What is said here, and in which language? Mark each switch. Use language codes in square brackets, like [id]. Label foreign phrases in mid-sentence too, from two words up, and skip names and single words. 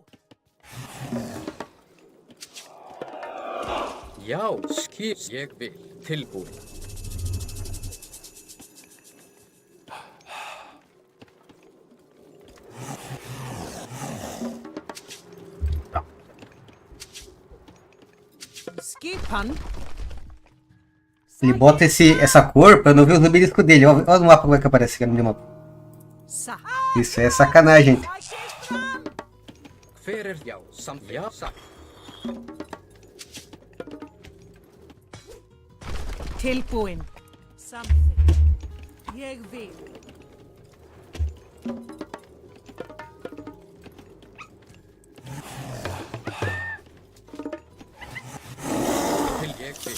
[is] Já, skip. Ég vil. Tilbúin. Skipan. [pt] Ele bota essa cor pra não ver os numeriscos dele. Olha no mapa como é que aparece aqui no minimapa. Isso é sacanagem, gente. [is] Hver er já, samt já, satt. Tilbúin. Samþykkt. Ég vil. Til ég vil.